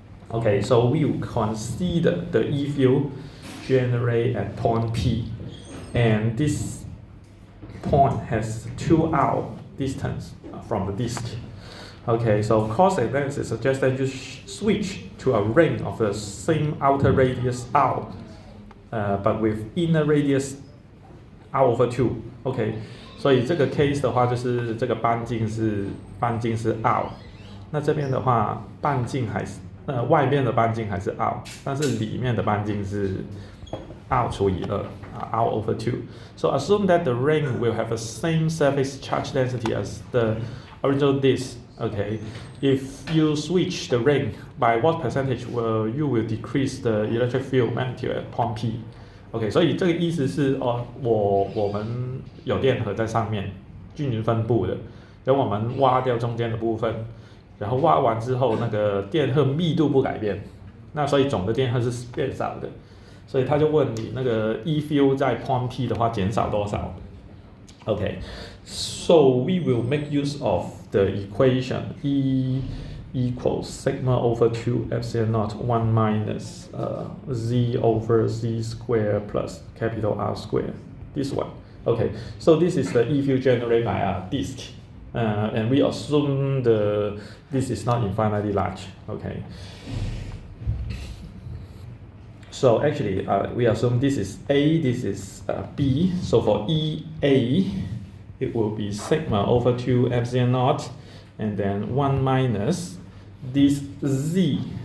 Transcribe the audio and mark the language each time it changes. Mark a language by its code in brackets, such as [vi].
[en] Okay, so we will consider the E field generate at point P, and this point has 2 out distance from the disk. Okay, so cost analysis suggests that you switch to a ring of the same outer radius r, but with inner radius r over 2. [zh] Okay, 所以这个 case 的话，就是这个半径是 r， 那这边的话半径还是外面的半径还是 r， 但是里面的半径是 r 除以2 [en] r over 2. So assume that the ring will have the same surface charge density as the original disk. Okay, if you switch the ring, by what percentage you will decrease the electric field magnitude at point P? [zh] OK， 所以这个意思是我们有电荷在上面均匀分布的，然后我们挖掉中间的部分，然后挖完之后那个电荷密度不改变，那所以总的电荷是变少的，所以他就问你那个 E field 在 point P 的话减少多少 [en] ？OK， so we will make use of the equation E equals sigma over 2 epsilon naught 1 minus z over z square plus capital R square. This one. Okay, so this is the E field generated by a disk, and we assume this is not infinitely large. Okay. So actually, we assume this is A, this is B. So for EA, it will be sigma over 2 epsilon naught, and then 1 minus this Z